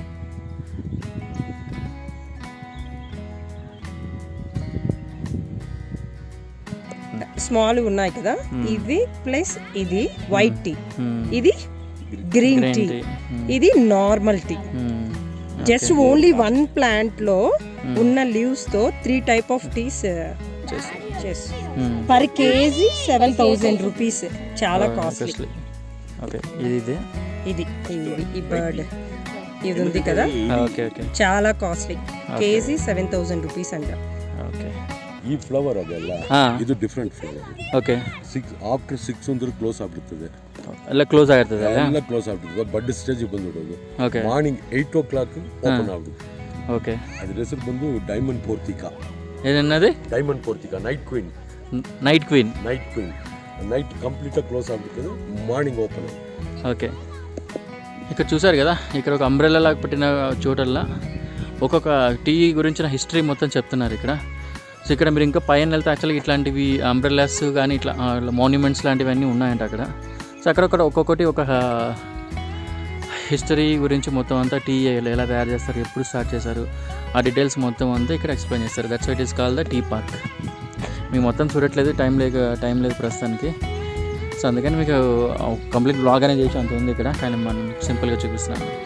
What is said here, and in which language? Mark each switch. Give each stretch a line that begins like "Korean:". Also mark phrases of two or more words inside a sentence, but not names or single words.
Telugu: స్మాల్ ఉన్నాయి కదా, ఇవి ప్లస్ ఇది
English: white tea,
Telugu: ఇది
English: green tea,
Telugu: ఇది
English: normal tea. just only 1 plant
Telugu: లో ఉన్న
English: leaves తో 3 type of teas per kg 7,000 rupees.
Telugu: చాలా కాస్ట్లీ. ఓకే ఇది ఈ బర్డ్ ఇది ఉంది కదా, చాలా కాస్ట్లీ. కేజీ 7,000 rupees అంట. ఓకే
Kannada: ಈ ಫ್ಲವರ್ ಅದಲ್ಲ, ಇದು ಡಿಫರೆಂಟ್ ಫ್ಲವರ್. ಓಕೆ. ಆಫ್ಟರ್ 6 ಅಂದ್ರೆ ಕ್ಲೋಸ್ ಆಗ್ಬಿಡ್ತದೆ, ಎಲ್ಲ ಕ್ಲೋಸ್ ಆಗಿರ್ತದೆ, ಎಲ್ಲ ಕ್ಲೋಸ್ ಆಗ್ಬಿಡ್ತದೆ.
English: bud stage
Kannada: ಬಂದ್ಬಿಡೋದು. ಓಕೆ. ಮಾರ್ನಿಂಗ್ 8 o'clock ಓಪನ್ ಆಗ್ಬಿಡುತ್ತೆ. ಓಕೆ. ಅದ್ರ ಹೆಸರು ಬಂದು ಡೈಮಂಡ್ ಪೋರ್ತಿಕಾ. ಏನನ್ನದು? ಡೈಮಂಡ್ ಪೋರ್ತಿಕಾ, ನೈಟ್ ಕ್ವೀನ್. ನೈಟ್ ಕ್ವೀನ್.
Telugu: నైట్ కంప్లీట్గా క్లోజ్ అవుతుంది, మార్నింగ్ ఓపెన్. ఓకే, ఇక్కడ చూసారు కదా, ఇక్కడ ఒక అంబ్రెల్లా లాగా పెట్టిన చోటల్లా ఒక్కొక్క టీ గురించిన హిస్టరీ మొత్తం చెప్తున్నారు ఇక్కడ. సో ఇక్కడ మీరు ఇంకా పైన వెళ్తే యాక్చువల్గా ఇట్లాంటివి అంబ్రెల్లాస్ కానీ ఇట్లా మాన్యుమెంట్స్ లాంటివన్నీ ఉన్నాయంట అక్కడ. సో అక్కడొక్కడ ఒక్కొక్కటి ఒక హిస్టరీ గురించి మొత్తం అంతా టీ ఎలా తయారు చేస్తారు, ఎప్పుడు స్టార్ట్ చేశారు, ఆ డీటెయిల్స్ మొత్తం అంతా ఇక్కడ ఎక్స్ప్లెయిన్ చేస్తారు.
English: that's it is called the tea park.
Telugu: మీకు మొత్తం చూడట్లేదు, టైం లేదు ప్రస్తుతానికి. సో అందుకని మీకు
English: complete blog
Telugu: అనేది చేసి అంత ఉంది ఇక్కడ, కానీ మనం సింపుల్గా చూపిస్తున్నాను.